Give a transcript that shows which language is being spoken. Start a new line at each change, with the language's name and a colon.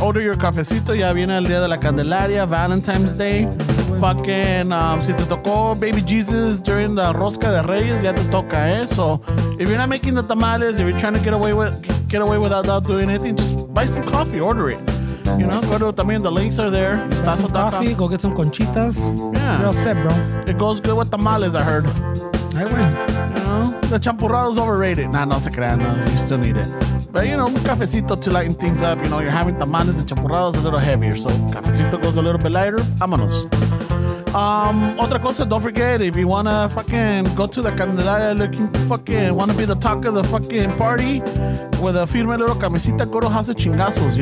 English: Order your
Spanish: cafecito. Ya viene el día de la Candelaria, Valentine's Day.
English: Fucking,
Spanish: si te tocó
English: Baby Jesus during the
Spanish: Rosca de Reyes, ya te toca, eh?
English: So, if you're not making the tamales, if you're trying to get away without doing anything, just buy some coffee, order it. You know, go to,
Spanish: también
English: the links are there. Buy some coffee, go get some conchitas. Yeah. You're all set, bro. It goes good with tamales, I heard. I win. You know, the champurrado's overrated.
Spanish: Nah, no se crean, no,
English: you still need it. But, you know,
Spanish: un cafecito
English: to lighten things up. You know, you're having tamales and champurrados a little heavier. So, cafecito goes a little bit lighter.
Spanish: Vámonos. Otra cosa,
English: don't forget, if you want to fucking go to the Candelaria want to be the talk of the fucking party with a firme little camisita, go to House of Chingazos.